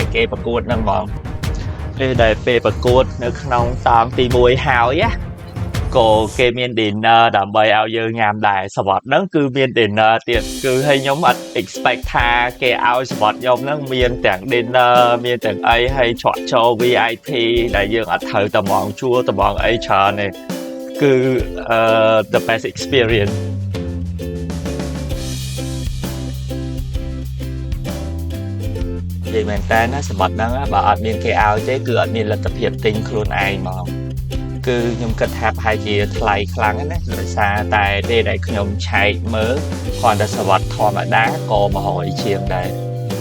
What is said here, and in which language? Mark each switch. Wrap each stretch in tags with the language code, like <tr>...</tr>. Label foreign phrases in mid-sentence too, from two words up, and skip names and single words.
<km>គេប្រកួតហ្នឹងហ្មងពេលដែលពេលប្រកួតនៅក្នុងតង់ទី1ហើយក៏គេមាន dinner ដើម្បីឲ្យយើងញ៉ាំដែរសវត្ថហ្នឹងគឺមាន dinner ទៀតគឺឲ្យខ្ញុំអត់ expect ថាគេឲ្យសវត្ថខ្ញុំហ្នឹងមានទាំង dinner មានទាំងអីហើយច្រកចូល VIP ដែលយើងអត់ត្រូវតែហ្មងជួលតែហ្មងអីច្រើនទេគឺ</km> <en>the best experience</en> <km>និយាយមែនតើណាសវត្ថហ្នឹងបើអត់មានគេឲ្យទេគឺអត់មានលទ្ធភាពទិញខ្លួនឯងហ្មងគឺខ្ញុំគិតថាប្រហែលជាថ្លៃខ្លាំងណាស់ដោយសារតែពេលដែលខ្ញុំឆែកមើលគ្រាន់តែសវត្ថធម្មតាក៏100ជាងដែរ</km>